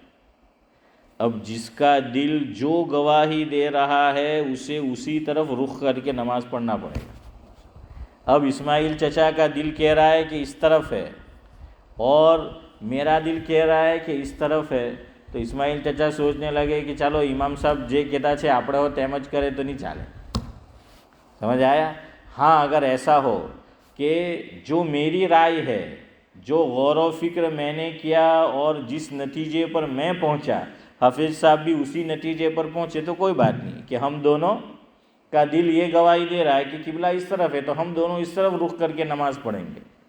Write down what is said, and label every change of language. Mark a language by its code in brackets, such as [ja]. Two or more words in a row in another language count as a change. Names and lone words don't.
[ur] اب جس کا دل جو گواہی دے رہا ہے اسے اسی طرف رخ کر کے نماز پڑھنا پڑے گا. اب اسماعیل چچا کا دل کہہ رہا ہے کہ اس طرف ہے، اور میرا دل کہہ رہا ہے کہ اس طرف ہے، تو اسماعیل چچا سوچنے لگے کہ چلو امام صاحب [gu] જે કહેતા છે આપણે હો તેમ જ કરે તો નહીં ચાલે. [ur] سمجھ آیا؟ ہاں اگر ایسا ہو کہ جو میری رائے ہے، جو غور و فکر میں نے کیا اور جس نتیجے پر میں پہنچا، حافظ صاحب بھی اسی نتیجے پر پہنچے تو کوئی بات نہیں، کہ ہم دونوں کا دل یہ گواہی دے رہا ہے کہ قبلہ اس طرف ہے تو ہم دونوں اس طرف رخ کر کے نماز پڑھیں گے.